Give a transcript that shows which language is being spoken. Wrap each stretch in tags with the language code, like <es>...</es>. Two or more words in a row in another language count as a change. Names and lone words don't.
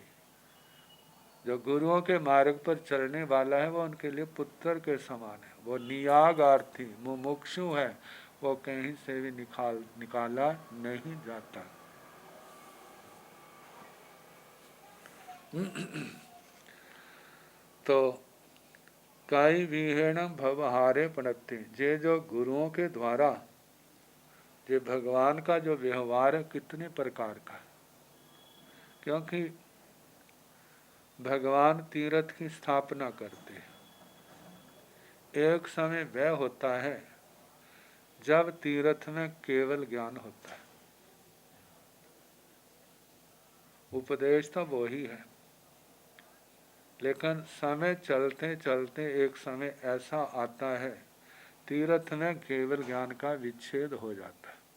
<hi>जो गुरुओं के मार्ग पर चलने वाला है वो उनके लिए पुत्र के समान है। वो नियागार्थी मुमुक्षु है, वो कहीं से भी निकाला नहीं जाता। तो</hi> <pra>कई विहेण भवहारे पणत्ति,</pra> <hi>जे जो गुरुओं के द्वारा ये भगवान का जो व्यवहार है कितने प्रकार का, क्योंकि भगवान तीर्थ की स्थापना करते हैं। एक समय वह होता है जब तीर्थ में केवल ज्ञान होता है, उपदेश तो वो ही है, लेकिन समय चलते चलते एक समय ऐसा आता है तीर्थ में केवल ज्ञान का विच्छेद हो जाता है।</hi>